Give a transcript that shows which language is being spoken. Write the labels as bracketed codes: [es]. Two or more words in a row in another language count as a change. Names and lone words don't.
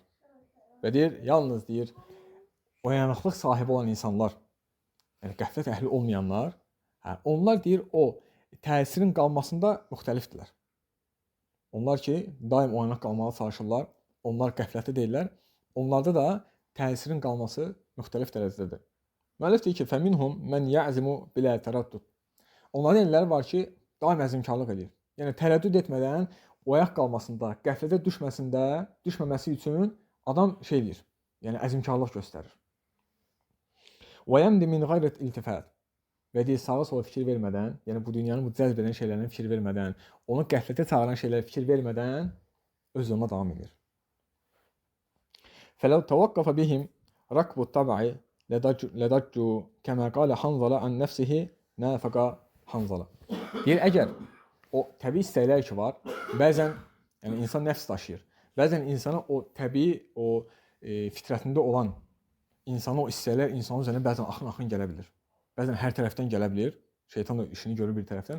[az] Və deyir, yalnız deyir, oyanıqlıq sahibi olan insanlar, yəni qəflət əhli olmayanlar, onlar deyir, o təsirin qalmasında müxtəlifdirlər. Onlar ki, daim oyanaq qalmağa çalışırlar, onlar qəflətdə deyirlər. Onlarda da təsirin qalması müxtəlif dərəcədədir. Müəllif deyir ki, [ar] فَمِنْهُمْ مَنْ يَعْزِمُ بِلَا تَرَدُّدْ. [az] Onların elləri var ki, daim əzimkarlıq edir. Yəni tərəddüd etmədən oyaq qalmasında, qəflətə düşməməsi üçün adam şey edir. Yəni əzimkarlıq göstərir. [ar] وَيَمْدِ مِنْ غَيْرِ الْتِفَاتِ. [az] Və deyir, sağa sola fikir vermədən, yəni bu dünyanın bu cəzb edən şeylərinə fikir vermədən, onu qəflətə çağıran şeylərə fikir vermədən öz yoluna davam edir. [ar] فَلَوْ تَوَقَّفَ بِهِمْ رَكْبُ الطَّبْعِ لَدَجُّوا كَمَا قَالَ حَنْظَلَ عَنْ نَفْسِهِ نَافَقَ حَنْظَلَ. [az] Deyir, əgər o təbii istəklər ki var, bəzən yəni insan nəfs daşıyır. Bəzən insana o təbii, o fitrətində olan insana o istəklər insanın üzərinə bəzən axın gələ bilir. Bəzən hər tərəfdən gələ bilir. Şeytan da işini görür bir tərəfdən.